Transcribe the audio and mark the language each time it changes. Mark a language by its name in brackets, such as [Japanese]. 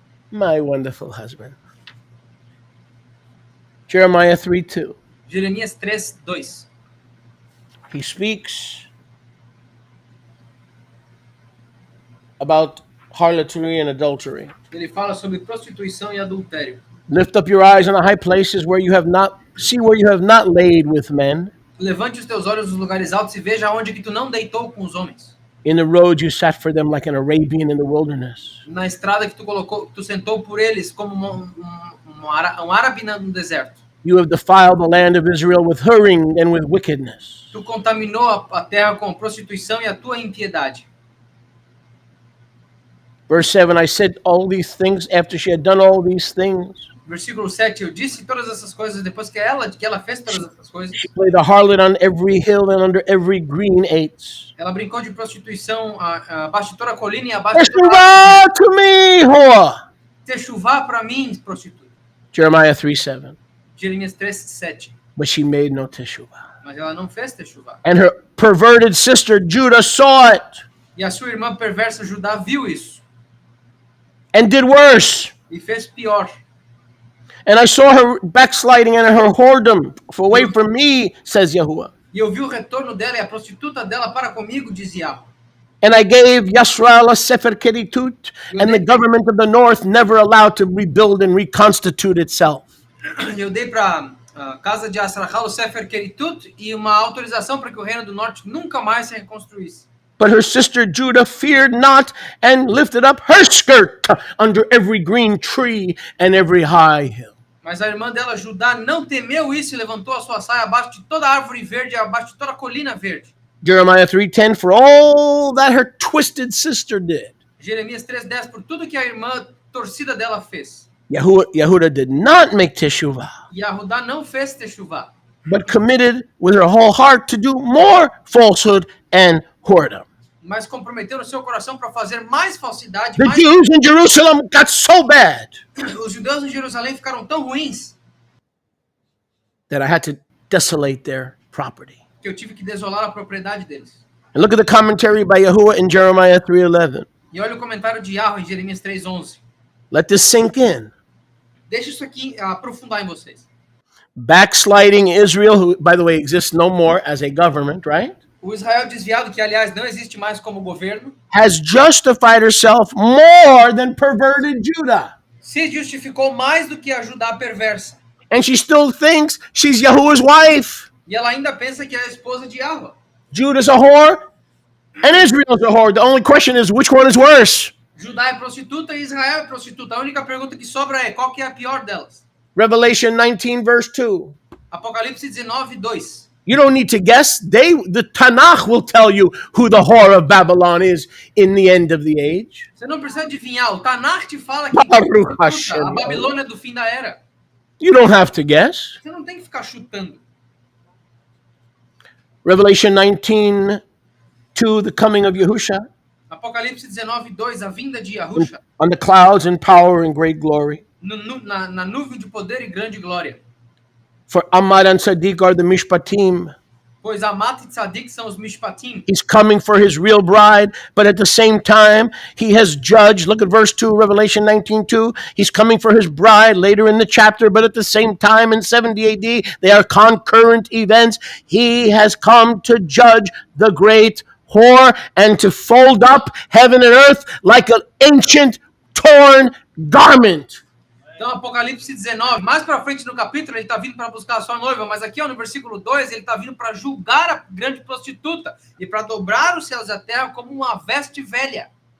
[English] My wonderful husband. Jeremiah 3:2. [Portuguese] Jeremias 3:2. [English] He speaks about harlotry and adultery. [Portuguese] Ele fala sobre prostituição e adultério. [English] Lift up your eyes on the high places where you have not laid with men. [Portuguese] Levante os teus olhos nos lugares altos e veja onde que tu não deitou com os homens. [English] In the road you sat for them like an Arabian in the wilderness. [Portuguese] Na estrada que tu sentou por eles como um árabe no deserto. [English] You have defiled the land of Israel with hurrying and with wickedness. [Portuguese] Tu contaminou a terra com prostituição e a tua impiedade. [English] Verse 7, I said all these things after she had done all these things. [Portuguese] Versículo 7, eu disse todas essas coisas depois que ela fez todas essas coisas. [English] She played a harlot on every hill and under every green eights. [Portuguese] Ela brincou de prostituição abaixo de toda a colina e abaixo de toda [Hebrew] Teshuvah a... [English] to me, whore. [Portuguese] Techuvá para mim, prostituta. [English] Jeremiah 3:7. [Portuguese] Jeremias 3:7. [English] But she made no teshuvah. [Portuguese] Mas ela não fez techuvá. [English] And her perverted sister Judah saw it [Portuguese] E a sua irmã perversa Judá viu isso [English] and did worse. [Portuguese] e fez pior. [English] And I saw her backsliding and her whoredom away from me, says Yahuwah. [Portuguese] E eu vi o retorno dela e a prostituta dela para comigo, diz Yahweh. [English] And I gave Yasrael a sefer keritut, and the government of the north never allowed to rebuild and reconstitute itself. [Portuguese] Eu dei para a casa de Asrachal o Sefer Keritut e uma autorização para que o reino do norte nunca mais se reconstruísse. [English] But her sister Judah feared not and lifted up her skirt under every green tree and every high hill. [Portuguese] Mas a irmã dela, Judá, não temeu isso e levantou a sua saia abaixo de toda árvore verde, abaixo de toda colina verde. [English] Jeremiah 3:10, for all that her twisted sister did, [Portuguese] Jeremias 3:10, por tudo que a irmã torcida dela fez. [English] Yehuda did not make teshuvah, [Portuguese] E a Judá não fez techuvá, [English] but committed with her whole heart to do more falsehood and whoredom. [Portuguese] mas comprometeu no seu coração para fazer mais falsidade. [English] The Jews in Jerusalem got so bad [Portuguese] Os judeus em Jerusalém ficaram tão ruins [English] that I had to desolate their property. [Portuguese] que eu tive que desolar a propriedade deles. [English] And look at the commentary by Yahuwah in Jeremiah 3:11. [Portuguese] E olha o comentário de Yahweh em Jeremias 3:11. [English] Let this sink in. [Portuguese] Deixa isso aqui aprofundar em vocês. [English] Backsliding Israel, who, by the way, exists no more as a government, right? [Portuguese] O Israel desviado, que aliás não existe mais como governo, [English] Has justified herself more than perverted Judah. [Portuguese] se justificou mais do que a Judá perversa. [English] And she still thinks she's Yahuwah's wife. [Portuguese] E ela ainda pensa que é a esposa de Yahweh. [English] Judah's a whore and Israel's a whore. The only question is which one is worse? [Portuguese] Judá é prostituta e Israel é prostituta. A única pergunta que sobra é qual que é a pior delas. [English] Revelation 19 verse 2. [Portuguese] Apocalipse 19:2. [English] You don't need to guess. The Tanakh will tell you who the whore of Babylon is in the end of the age. [Portuguese] Você não precisa adivinhar. O Tanakh te fala que [Hebrew] Baruch Hashem. [Portuguese] a Babilônia do fim da era. [English] You don't have to guess. [Portuguese] Você não tem que ficar chutando. [English] Revelation 19 2, the coming of Yahusha [Portuguese] Apocalipse 19:2, a vinda de Yahusha [English] on the clouds in power and great glory. [Portuguese] na nuvem de poder e grande glória. [English] For Amad and Sadiq are the Mishpatim. [Portuguese] Pois Amat e Tzadik são os Mishpatim. [English] He's coming for his real bride, but at the same time, he has judged. Look at verse 2, Revelation 19:2. He's coming for his bride later in the chapter, but at the same time, in 70 AD, they are concurrent events. He has come to judge the great whore and to fold up heaven and earth like an ancient torn garment. [Portuguese] Então, Apocalipse 19, mais para frente no capítulo, ele está vindo para buscar a sua noiva, mas aqui no versículo 2, ele está vindo para julgar a grande prostituta e para dobrar os céus e a terra como uma veste velha.